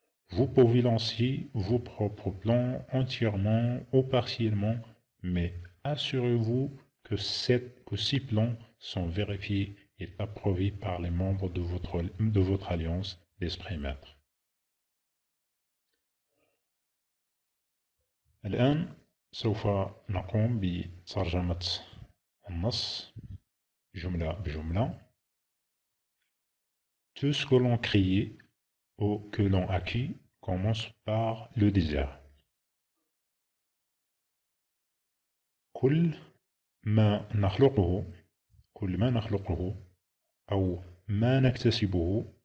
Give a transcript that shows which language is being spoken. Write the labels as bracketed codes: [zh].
[fr] Vous pouvez lancer vos propres plans entièrement ou partiellement, mais assurez-vous que ces plans sont vérifiés et approuvés par les membres de votre alliance d'esprit maître. [ar] الآن سوف نقوم بترجمة النص جملة بجملة. [fr] Tout ce que l'on crie ou que l'on acquit commence par le désir. [ar] كل ما نخلقه أو ما نكتسبه.